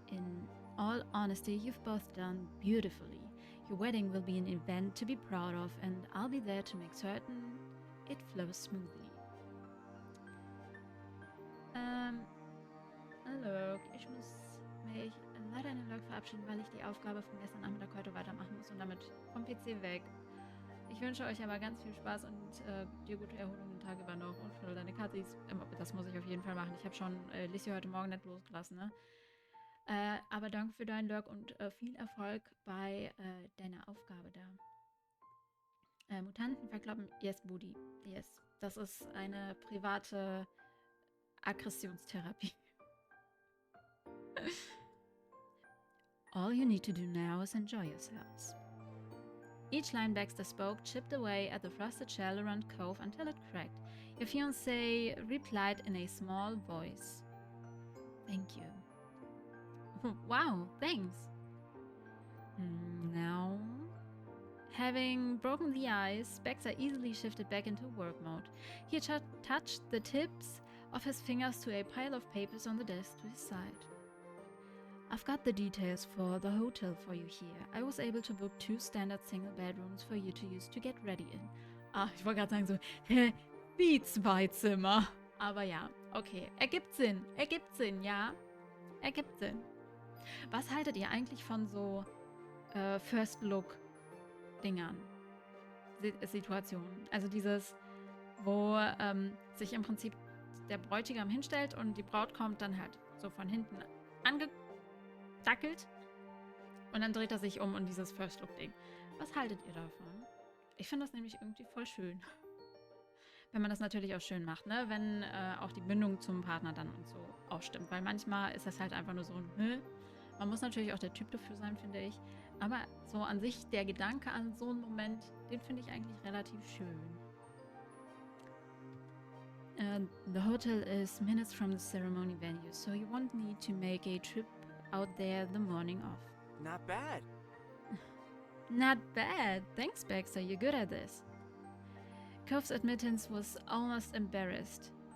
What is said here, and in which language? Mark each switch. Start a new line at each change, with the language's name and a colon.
English: in all honesty, you've both done beautifully. Your wedding will be an event to be proud of, and I'll be there to make certain it flows smoothly.
German: Hallo, ich muss mich leider in den Log verabschieden, weil ich die Aufgabe von gestern Nachmittag heute weitermachen muss und damit vom PC weg. Ich wünsche euch aber ganz viel Spaß und dir gute Erholung den Tag über noch und für deine Katzis. Das muss ich auf jeden Fall machen. Ich habe schon Lissi heute Morgen nicht losgelassen, ne? Aber danke für deinen Lurk und viel Erfolg bei deiner Aufgabe da. Mutanten verkloppen.
English: Yes, Booty. Yes.
German: Das ist eine private Aggressionstherapie.
English: All you need to do now is enjoy yourselves. Each line Baxter spoke chipped away at the frosted shell around Cove until it cracked. Your fiancé replied in a small voice. Thank you. Wow, thanks. Now, having broken the ice, Baxter easily shifted back into work mode. He touched the tips of his fingers to a pile of papers on the desk to his side. I've got the details for the hotel for you here. I was able to book 2 standard single bedrooms for you to use to get ready in.
German: Ich wollte gerade sagen so, wie 2 Zimmer. Aber ja, okay, ergibt Sinn, ja. Ergibt Sinn. Was haltet ihr eigentlich von so First-Look-Dingern? Situationen. Also dieses, wo sich im Prinzip der Bräutigam hinstellt und die Braut kommt dann halt so von hinten angedackelt und dann dreht er sich um und dieses First-Look-Ding. Was haltet ihr davon? Ich finde das nämlich irgendwie voll schön. Wenn man das natürlich auch schön macht, ne? Wenn auch die Bindung zum Partner dann und so auch stimmt. Weil manchmal ist das halt einfach nur so ein Man muss natürlich auch der Typ dafür sein, finde ich. Aber so an sich, der Gedanke an so einen Moment, den finde ich eigentlich relativ schön.
English: The hotel is minutes from the ceremony venue, so you won't need to make a trip out there the morning of. Not bad. Not bad. Thanks, Baxter. You're good at this. Cove's admittance was almost embarrassed.